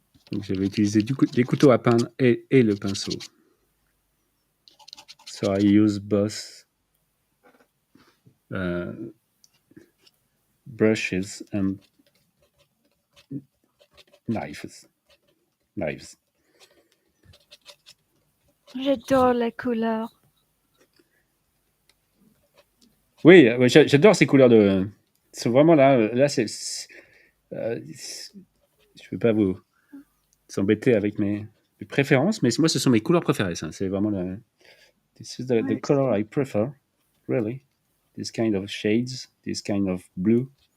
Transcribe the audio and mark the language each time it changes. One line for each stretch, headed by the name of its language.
French: Donc, j'avais utilisé des couteaux à peindre et le pinceau.
English: So I use both brushes and knives.
French: J'adore les couleurs. Oui, j'adore ces couleurs de. C'est vraiment là, c'est. Je ne veux pas vous embêter avec mes préférences, mais moi, ce sont mes couleurs préférées. Ça. C'est vraiment le.
English: This is the color I prefer, really. This kind of shades, this kind of blue.